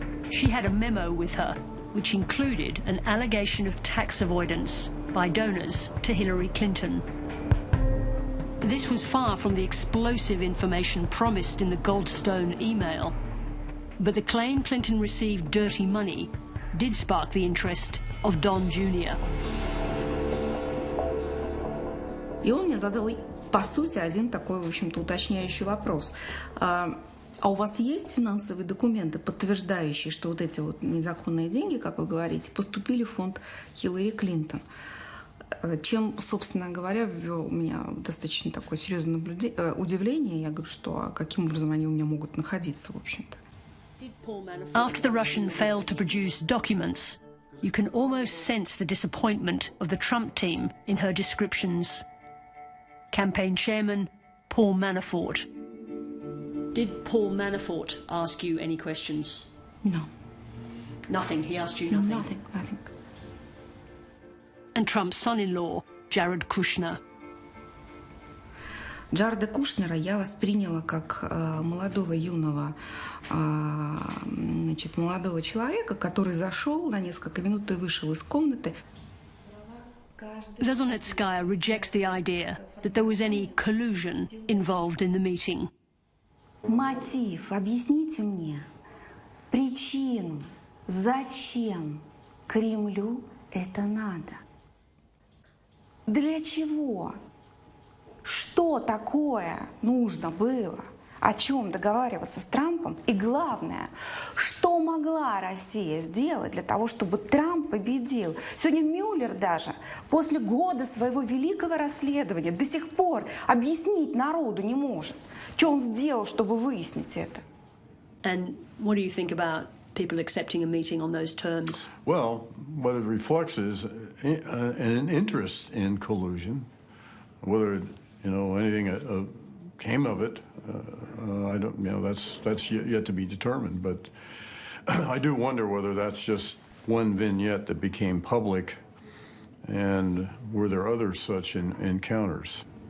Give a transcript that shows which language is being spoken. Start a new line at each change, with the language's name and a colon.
English: She had a memo with her, which included an allegation of tax avoidance by donors to Hillary Clinton. This was far from the explosive information promised in the Goldstone email, but the claim Clinton received dirty money did spark the interest of Don Jr.
Russian: И он мне задал, по сути, один такой, в общем-то, уточняющий вопрос. А у вас есть финансовые документы, подтверждающие, что вот эти вот незаконные деньги, как вы говорите, поступили в фонд Хиллари Клинтон? Чем, собственно говоря, ввел меня в достаточно такое серьезное удивление. Я говорю, что каким образом они у меня могут находиться, в общем-то.
English: After the Russian failed to produce documents, you can almost sense the disappointment of the Trump team in her descriptions. Campaign chairman Paul Manafort. Did Paul Manafort ask you any questions? No. Nothing? He asked you nothing? Nothing. and Trump's son-in-law, Jared Kushner.
Russian: Джареда Кушнера я восприняла как молодого человека, который зашел на несколько минут и вышел из комнаты.
English: Veselnitskaya rejects the idea that there was any collusion involved in the meeting.
Russian: Мотив, объясните мне причину, зачем Кремлю это надо? Для чего? Что такое нужно было? О чем договариваться с Трампом? И главное, что могла Россия сделать для того, чтобы Трамп победил? Сегодня Мюллер даже после года своего великого расследования до сих пор объяснить народу не может, что он сделал, чтобы выяснить это.
English: And what do you think about people accepting a meeting on those terms? Well, what it reflects is an interest in collusion. Whether anything came of it, I don't. That's yet to be determined. But I do wonder whether that's just one vignette that became public, and were there other such encounters?